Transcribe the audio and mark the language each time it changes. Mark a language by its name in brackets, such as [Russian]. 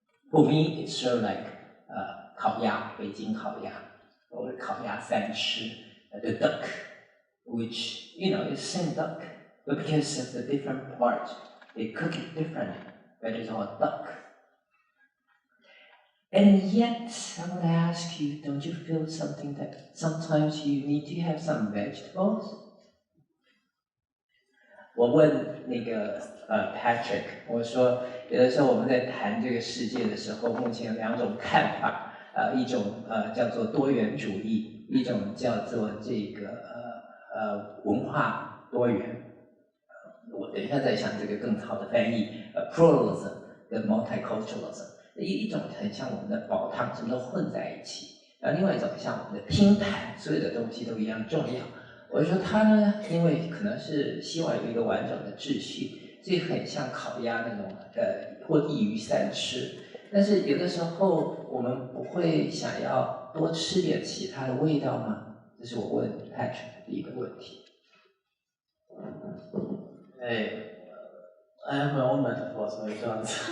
[English] For me, it's sort of like 烤鸭, Beijing 烤鸭, or 烤鸭三吃, the duck, which, is same duck, but because of the different parts, they cook it differently, but it's all duck. And yet, I want to ask you, don't you feel something that sometimes you need to have some vegetables? [Chinese] 我问那个Patrik， 我说有的时候我们在谈这个世界的时候，目前有两种看法，一种叫做多元主义，一种叫做这个文化多元。我等一下再想这个更好的翻译，pluralism 跟 multiculturalism。一种很像我们的煲汤，什么都混在一起；另外一种像我们的拼盘，所有的东西都一样重要。我就说它呢，因为可能是希望有一个完整的秩序，所以很像烤鸭那种或一鱼三吃。但是有的时候我们不会想要多吃点其他的味道吗？这是我问 Patrik 的第一个问题。 [English] Hey, I have my own metaphors when it comes.